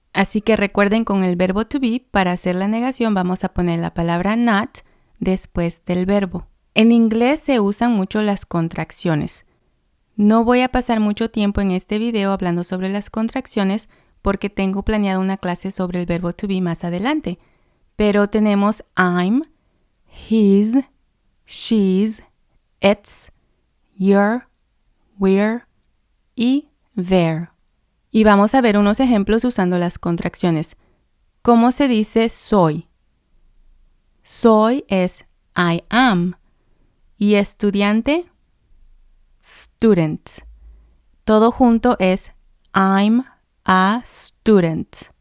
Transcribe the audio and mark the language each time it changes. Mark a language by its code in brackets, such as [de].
[es] Así que recuerden con el verbo to be, para hacer la negación vamos a poner la palabra not después del verbo. En inglés se usan mucho las contracciones. No voy a pasar mucho tiempo en este video hablando sobre las contracciones porque tengo planeado una clase sobre el verbo to be más adelante. Pero tenemos I'm, his, she's, it's, your, we're y their. Y vamos a ver unos ejemplos usando las contracciones. ¿Cómo se dice soy? Soy es [en] I am. [es] Y estudiante, student. Todo junto es [en] I'm a student.